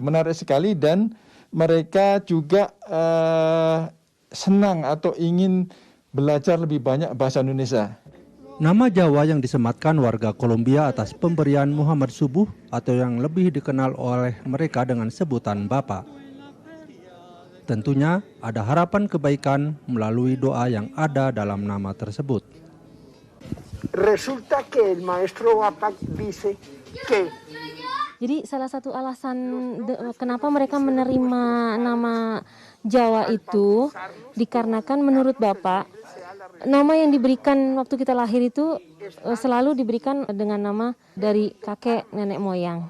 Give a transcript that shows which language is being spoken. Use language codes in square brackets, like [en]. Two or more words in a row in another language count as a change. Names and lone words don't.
[id] Menarik sekali dan mereka juga senang atau ingin belajar lebih banyak bahasa Indonesia. Nama Jawa yang disematkan warga Kolombia atas pemberian Muhammad Subuh atau yang lebih dikenal oleh mereka dengan sebutan Bapak. Tentunya ada harapan kebaikan melalui doa yang ada dalam nama tersebut. [es] Resulta que el maestro Bapak dice que [id] jadi salah satu alasan kenapa mereka menerima nama Jawa itu dikarenakan menurut Bapak nama yang diberikan waktu kita lahir itu selalu diberikan dengan nama dari kakek nenek moyang.